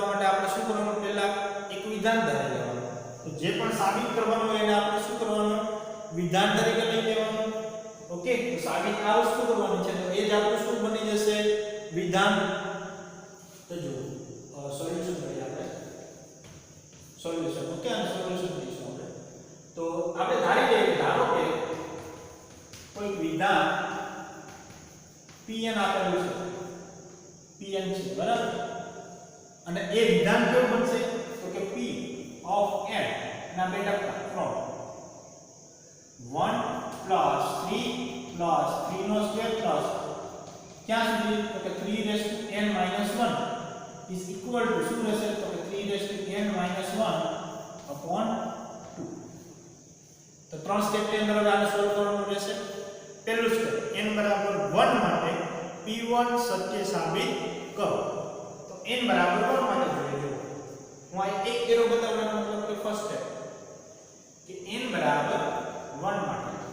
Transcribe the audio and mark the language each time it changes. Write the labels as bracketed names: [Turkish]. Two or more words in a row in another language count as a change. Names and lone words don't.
[Gujarati] માટે આપણે શું કરવાનું પહેલા એક વિધાન ધારી લેવાનું તો જે પણ સાબિત કરવાનું હોય એને આપણે શું કરવાનું વિધાન તરીકે લઈ લેવાનું ઓકે તો સાબિત આ વસ્તુ કરવાની છે તો એ જ આપણું શું બની જશે વિધાન તો જો સોલ્યુશન કરીએ આપણે સોલ્યુશન ઓકે આ સોલ્યુશન કરીશું આપણે તો આપણે ધારી લઈએ ધારો કે કોઈ વિધાન pn આપેલું છે pn છે બરાબર અને એ વિધાન કેવું બનશે તો કે [English] p of n [Gujarati] ના બે ટકા [English] from 1 plus 3 plus 3 [Gujarati] નો સ્ક્વેર plus ક્યાં સુધી તો કે 3n 1 [English] is equal [Gujarati] to શું રહેશે તો કે 3n 1 upon 2 તો ત્રણ સ્ટેપ ની અંદર આને સોલ્વ કરવાનું રહેશે પહેલું સ્ટેપ n = 1 માટે p1 સત્ય સાબિત કરો તો n = 1 માટે જોઈએ હું આ એક એરો બતાવવાનો મતલબ કે [English] first step [Gujarati] કે n = 1 માટે